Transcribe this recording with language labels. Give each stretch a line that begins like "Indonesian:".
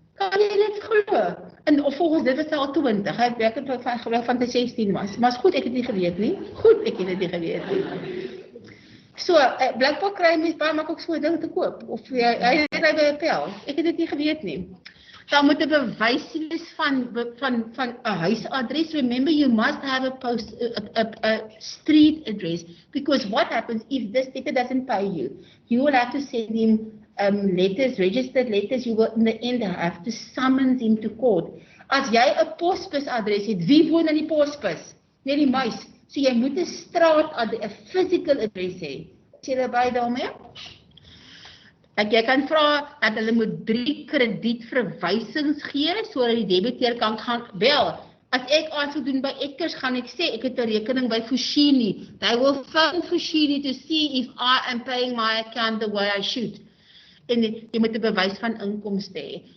Afrikaans: Kan jy dit glo? En of volgens dit was hy al 20. Hy het werklik van die 16 was. Maar is goed, ek het nie geweet nie. Goed, ek het dit nie geweet nie. So, blijkbaar kry mens baie makkelijk so 'n ding te koop. Of hy ry by 'n pel. Ek het dit nie geweet nie. Daar moet 'n bewys wees van 'n huisadres.
English: Remember, you must have a street address, because what happens if this debtor doesn't pay you? You will have to send him letters, registered letters. You will in the end have to summons him to court.
Afrikaans: As jy 'n posbusadres het, wie woon in die posbus? Net die muis. So jy moet 'n physical address hê. Is jy by daarmee? Dat jy kan vra dat hulle moet 3 kredietverwysings gee sodat die debiteur kan gaan bel. As ek aansoek doen by Eckers, gaan ek sê ek het 'n rekening by Fushini.
English: They will phone Fushini to see if I am paying my account the way I should.
Afrikaans: En jy moet 'n bewys van inkomste hê.